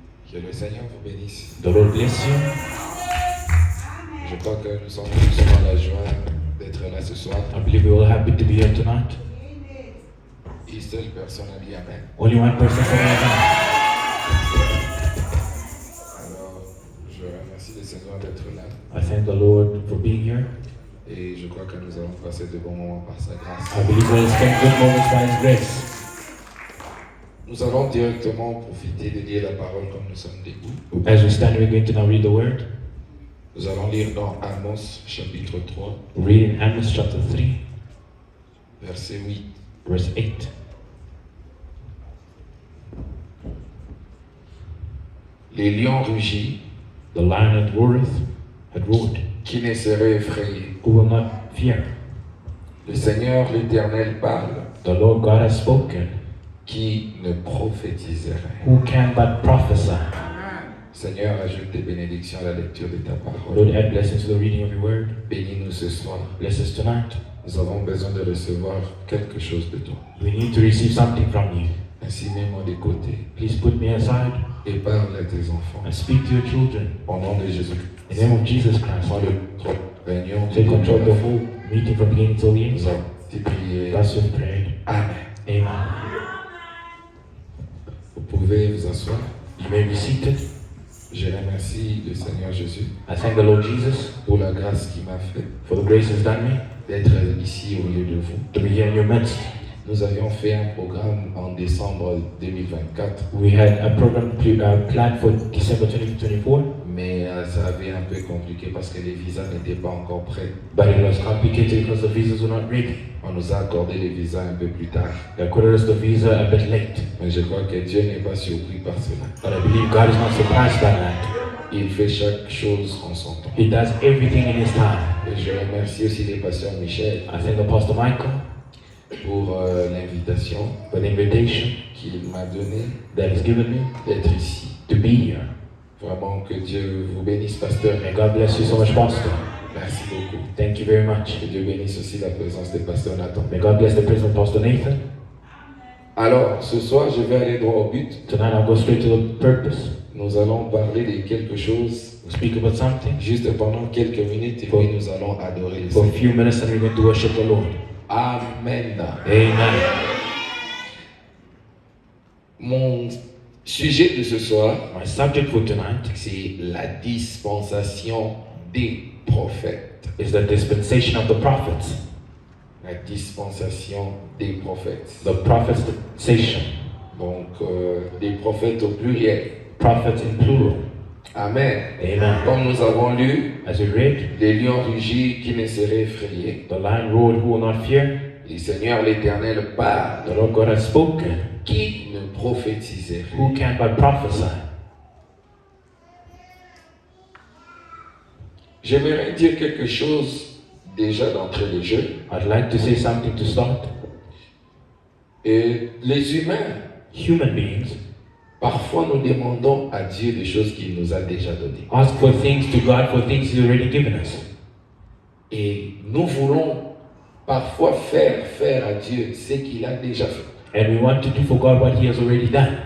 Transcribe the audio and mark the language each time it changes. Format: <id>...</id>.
<fr>Que le Seigneur vous bénisse.</fr> <en>The Lord bless you.</en> <fr>Je crois que nous sommes tous dans la joie d'être là ce soir.</fr> <en>I believe we're all happy to be here tonight.</en> <fr>Une seule personne a dit Amen.</fr> <en>Only one person said amen.</en> <fr>Alors, je remercie le Seigneur d'être là.</fr> <en>I thank the Lord for being here.</en> <fr>Et je crois que nous allons passer de bons moments par sa grâce.</fr> <en>I believe we'll spend good moments by His grace.</en> <fr>Nous allons directement profiter de lire la parole comme nous sommes debout.</fr> <en>As we stand, we're going to now read the word.</en> <fr>Nous allons lire dans Amos chapitre 3,</fr> <en>Read in Amos chapter 3,</en> <fr>verset 8.</fr> <en>verse 8.</en> <fr>Les lions rugis,</fr> <en>The lion that roareth had roared.</en> <fr>qui ne seraient effrayés.</fr> <en>Who will not fear?</en> <fr>Le Seigneur l'Éternel parle,</fr> <en>The Lord God has spoken.</en> <fr>qui ne prophétiserait.</fr> <en>Who can but prophesy?</en> <fr>Seigneur, ajoute tes bénédictions à la lecture de ta parole.</fr> <en>Lord, add blessings to the reading of your word.</en> <fr>Bénis-nous ce soir.</fr> <en>Bless us tonight.</en> <fr>Nous avons besoin de recevoir quelque chose de toi.</fr> <en>We need to receive something from you.</en> <fr>Ainsi, mets-moi de côté</fr> <en>Please put me aside</en> <fr>et parle à tes enfants.</fr> <en>and speak to your children.</en> <fr>Au nom de Jésus.</fr> <en>In the name of Jesus Christ.</en> <fr>Prends le contrôle de la réunion.</fr> <en>Take control of the whole meeting from beginning till the</en> <fr>Nous</fr> <en>end.</en> <fr>avons prié.</fr> <en>That's your prayer.</en> <fr>Amen.</fr> <en>Amen.</en> <fr>Vous pouvez vous asseoir.</fr> <en>You may be seated.</en> <fr>Je remercie le Seigneur Jésus</fr> <en>I thank the Lord Jesus</en> <fr>pour la grâce qu'il m'a fait</fr> <en>for the grace He's done me</en> <fr>d'être ici au milieu de vous.</fr> <en>to be here in your midst.</en> <fr>Nous avions fait un programme en décembre 2024,</fr> <en>We had a program planned for December 2024,</en> <fr>mais ça avait un peu compliqué parce que les visas n'étaient pas encore prêts.</fr> <en>but it was complicated because the visas were not ready.</en> <fr>On nous a accordé les visas un peu plus tard.</fr> <en>They accorded us the visa a bit late,</en> <fr>Mais je crois que Dieu n'est pas surpris par cela.</fr> <en>but I believe God is not surprised by that.</en> <fr>Il fait chaque chose en son temps.</fr> <en>He does everything in His time.</en> <fr>Et je remercie aussi le pasteur Michel</fr> <en>I thank the Pastor Michael</en> <fr>pour l'invitation</fr> <en>for the invitation</en> <fr>qu'il m'a donnée</fr> <en>that He's given me</en> <fr>d'être ici.</fr> <en>to be here.</en> <fr>Vraiment que Dieu vous bénisse, pasteur.</fr> <en>May God bless you so much, Pastor.</en> <fr>Merci beaucoup.</fr> <en>Thank you very much.</en> <fr>Que Dieu bénisse aussi la présence de pasteur Nathan.</fr> <en>May God bless the presence of Pastor Nathan.</en> <fr>Alors, ce soir, je vais aller droit au but.</fr> <en>Tonight I'll go straight to the purpose.</en> <fr>Nous allons parler de quelque chose</fr> <en>We'll speak about something</en> <fr>juste pendant quelques minutes et puis nous allons adorer le</fr> <en>for a</en> <fr>Seigneur.</fr> <en>few minutes and we're going to worship the Lord.</en> <fr>Amen.</fr> <en>Amen.</en> <fr>Mon sujet de ce soir,</fr> <en>My subject for tonight</en> <fr>c'est la dispensation des prophètes.</fr> <en>is the dispensation of the prophets.</en> <fr>La dispensation des prophètes.</fr> <en>The prophets' dispensation.</en> <fr>Donc, des prophètes au pluriel.</fr> <en>Prophets in plural.</en> <fr>Amen.</fr> <en>Amen.</en> <fr>Comme nous avons lu,</fr> <en>As we read,</en> <fr>les lions rugis qui ne seraient effrayés.</fr> <en>the lion roared who will not fear.</en> <fr>Le Seigneur l'Éternel parle.</fr> <en>The Lord God has spoken.</en> <fr>Qui ne prophétiserait?</fr> <en>Who can but prophesy?</en> <fr>J'aimerais dire quelque chose déjà d'entrée de jeu.</fr> <en>I'd like to say something to start.</en> <fr>Et les humains,</fr> <en>Human beings</en> <fr>parfois nous demandons à Dieu des choses qu'il nous a déjà données.</fr> <en>ask for things to God for things He's already given us.</en> <fr>Et nous voulons parfois faire à Dieu ce qu'il a déjà fait.</fr> <en>And we want to do for God what He has already done.</en>